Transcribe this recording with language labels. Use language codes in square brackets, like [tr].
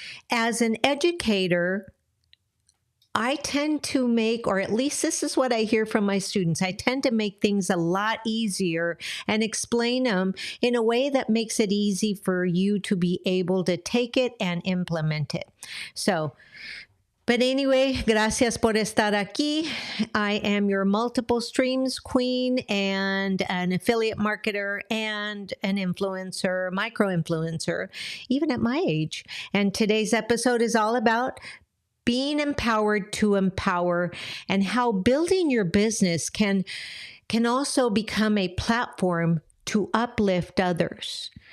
[en] As an educator, I tend to make, or at least this is what I hear from my students, I tend to make things a lot easier and explain them in a way that makes it easy for you to be able to take it and implement it. But anyway, [es] gracias por estar aquí. [en] I am your multiple streams queen and an affiliate marketer and an influencer, micro-influencer, even at my age. And today's episode is all about being empowered to empower, and how building your business can also become a platform to uplift others.